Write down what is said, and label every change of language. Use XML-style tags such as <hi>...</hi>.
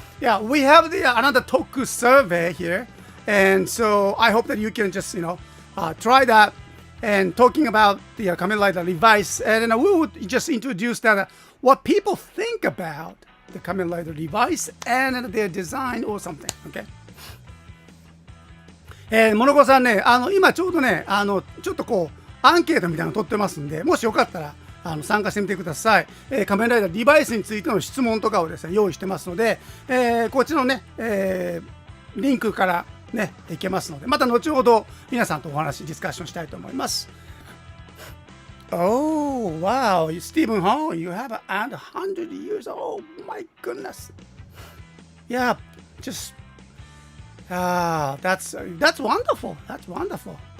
<en>Yeah, we have the another Toku survey here, and so I hope that you can just try that. And talking about the Kamen Rider Revice, and we would just introduce that what people think about the Kamen Rider Revice and their design or something. Okay.</en> <ja>モノコさんね、今ちょうどね、ちょっとこうアンケートみたいなの取ってますんで、もしよかったら参加してみてください。仮面ライダーリバイスについての質問とかをですね用意してますので、こっちのね、リンクからねいけますので、また後ほど皆さんとお話ディスカッションしたいと思います。</ja> <en>Oh wow, Stephen Hall, you have 100 years. Oh my goodness. Yeah, just that's wonderful. That's wonderful.</en>